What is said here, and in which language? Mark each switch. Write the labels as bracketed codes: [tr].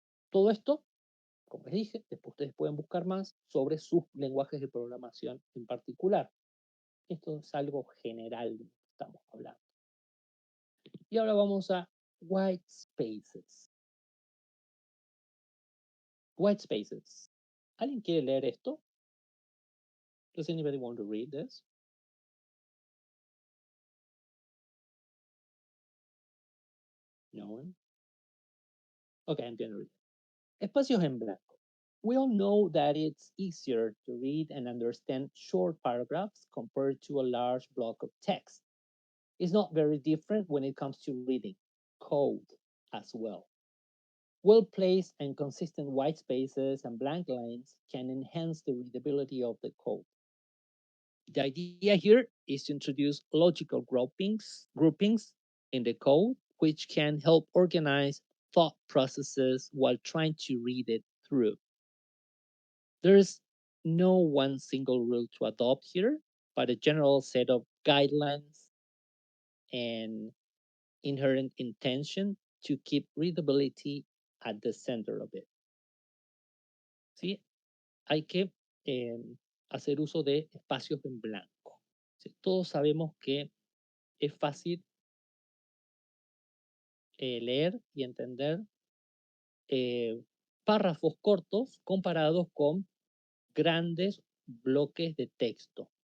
[es] Todo esto, como les dije, después ustedes pueden buscar más sobre sus lenguajes de programación en particular. Esto es algo general de lo que estamos hablando. Y ahora vamos a white spaces. White spaces. ¿Alguien quiere leer esto? [en] Does anybody want to read this? No one? Okay, I'm going to read. [es] Espacios en blanco. [en] We all know that it's easier to read and understand short paragraphs compared to a large block of text. It's not very different when it comes to reading code as well. Well-placed and consistent white spaces and blank lines can enhance the readability of the code. The idea here is to introduce logical groupings in the code, which can help organize thought processes while trying to read it through. There's no one single rule to adopt here, but a general set of guidelines and inherent intention to keep readability at the center of it. [es] ¿Sí? Hay que hacer uso de espacios en blanco. ¿Sí? Todos sabemos que es fácil leer y entender párrafos cortos comparados con grandes bloques de texto.